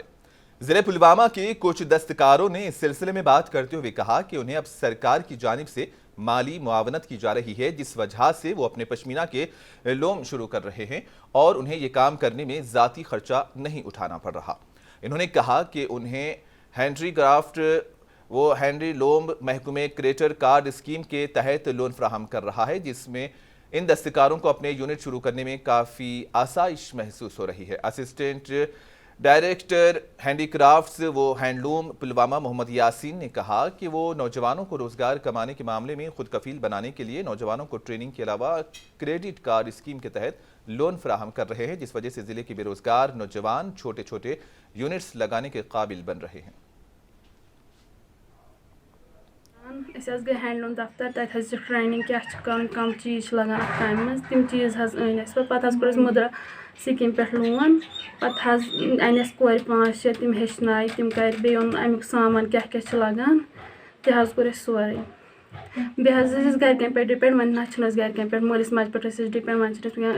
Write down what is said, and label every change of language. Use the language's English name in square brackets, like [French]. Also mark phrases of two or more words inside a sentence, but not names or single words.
[Urdu] ضلع پلوامہ کے کچھ دستکاروں نے اس سلسلے میں بات کرتے ہوئے کہا کہ انہیں اب سرکار کی جانب سے مالی معاونت کی جا رہی ہے جس وجہ سے وہ اپنے پشمینہ کے لوم شروع کر رہے ہیں اور انہیں یہ کام کرنے میں ذاتی خرچہ نہیں اٹھانا پڑ رہا۔ انہوں نے کہا کہ انہیں [English] handicraft handloom [Urdu] محکمہ [English] credit card scheme [Urdu] کے تحت لون فراہم کر رہا ہے جس میں ان دستکاروں کو اپنے یونٹ شروع کرنے میں کافی آسائش محسوس ہو رہی ہے۔ [English] assistant director handicrafts handloom [Urdu] پلوامہ محمد یاسین نے کہا کہ وہ نوجوانوں کو روزگار کمانے کے معاملے میں خود کفیل بنانے کے لیے نوجوانوں کو ٹریننگ کے علاوہ [English] credit card scheme [Urdu] کے تحت لون فراہم کر رہے ہیں جس وجہ سے ضلع کے بے روزگار نوجوان چھوٹے چھوٹے یونٹس لگانے کے قابل بن رہے ہیں۔ [Kashmiri] گئی ہینڈلوم دفتر تک ٹریننگ کیا کم چیز لگان اتھ کامہ مز تم چیز ان پتہ کور مدرا سکیم پہ لون پتہ انس کور 5-6 تم ہچنائے تم کر بیٚیہِ اوٚن امیُک سامان کیٛاہ کیٛاہ چھُ لگان تہِ حظ کوٚر اَسہِ سورُے بیٚیہِ حظ ٲسۍ أسۍ گرِکٮ۪ن پٮ۪ٹھ ڈِپٮ۪نٛڈ وۄنۍ نہ چھِنہٕ أسۍ گرِکٮ۪ن پٮ۪ٹھ مٲلِس ماجہِ پٮ۪ٹھ ٲسۍ أسۍ ڈِپٮ۪نٛڈ وۄنۍ چھِنہٕ أسۍ